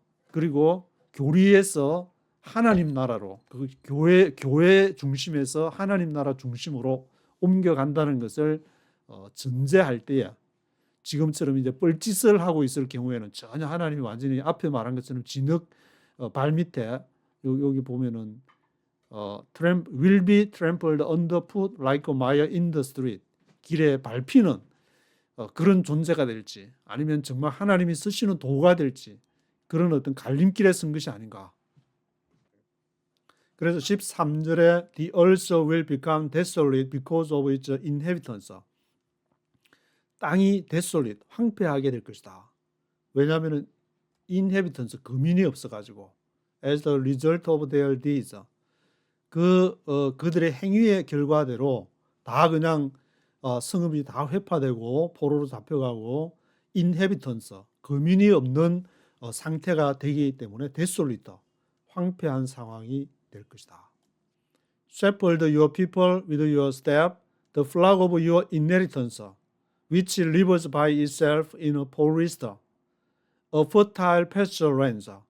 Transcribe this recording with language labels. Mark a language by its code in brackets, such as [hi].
[ko] 그리고 교리에서 하나님 나라로 그 교회 중심에서 하나님 나라 중심으로 옮겨간다는 것을 전제할 때에 지금처럼 이제 뻘짓을 하고 있을 경우에는 전혀 하나님이 완전히 앞에 말한 것처럼 진흙 발 밑에 여기 보면은 [en] will be trampled underfoot like a mire in the street [ko] 길에 밟히는 그런 존재가 될지 아니면 정말 하나님이 쓰시는 도구가 될지 그런 어떤 갈림길에 선 것이 아닌가. 그래서 13절에 [en] The earth will become desolate because of its inhabitants. [ko] 땅이 desolate, 황폐하게 될 것이다. 왜냐하면 inhabitants, 거민이 없어가지고 [en] as the result of their deeds. [ko] 그들의 행위의 결과대로 다 그냥 성읍이 다 회파되고 포로로 잡혀가고 inhabitants, 거민이 없는 상태가 되기 때문에 desolate, 황폐한 상황이 될 것이다. [en] Shepherd your people with your staff, the flock of your inheritance, which lives by itself in a forest, a fertile pasture lands.